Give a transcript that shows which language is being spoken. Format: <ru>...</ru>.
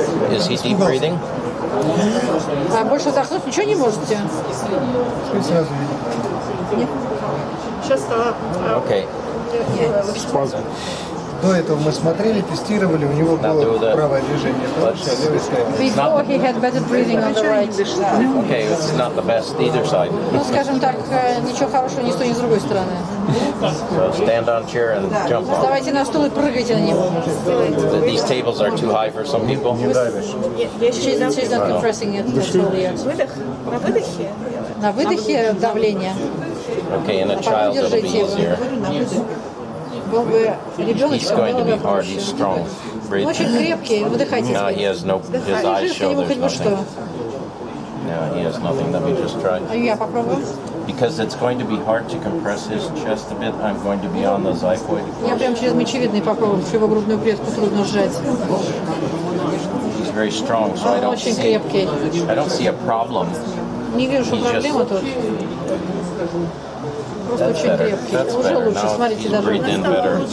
<en>Is he deep breathing?</en> <ru>А больше вдохнуть ничего не можете?</ru> <en>Okay.</en> <ru>Спазм. До этого мы смотрели, тестировали, у него</ru> <en>Now do</en> <ru>было</ru> <en>the-</en> <ru>правое движение. Хорошее, левое слева.</ru> <en>Before he had better breathing on the right. Okay, it's not the best either side.</en> <ru>Ну, скажем так, ничего хорошего ни с той, ни с другой стороны.</ru> <en>So stand on chair and jump off.</en> <ru>Вставайте на стул и прыгайте на него.</ru> <en>These tables are too high for some people. She's not compressing it at all yet.</en> <ru>Выдох. На выдохе. На выдохе давление.</ru> <en>Okay, in a child it'll be easier.</en> <ru>Был бы</ru> <en>He's</en> <ru>ребеночком,</ru> <en>going to</en> <ru>было</ru> <en>be</en> <ru>бы</ru> <en>hard. He's</en> <ru>проще.</ru> <en>strong.</en> <ru>Он</ru> <en>Breathe.</en> <ru>очень крепкий, выдыхайте.</ru> <en>No, he has no. His eyes</en> <ru>Лежишь на</ru> <en>show</en> <ru>него</ru> <en>there's</en> <ru>хоть бы что.</ru> <en>nothing. No, he has nothing. Let me just try.</en> <ru>А я попробую.</ru> <en>Because it's going to be hard to compress his chest a bit, I'm going to be on the xiphoid.</en> <ru>Я прям через мочевидный попробую, потому что его грудную клетку трудно сжать.</ru> <en>He's very strong, so I</en> <ru>Он</ru> <en>don't</en> <ru>очень</ru> <en>see.</en> <ru>крепкий.</ru> <en>I don't see a problem.</en> <ru>Не вижу, что проблема тут. Просто очень крепкий.</ru> <en>That's</en> <ru>Уже</ru> <en>better.</en> <ru>лучше,</ru> <en>Now</en> <ru>смотрите,</ru> <en>he's</en> <ru>даже</ru> <en>breathed in better.</en>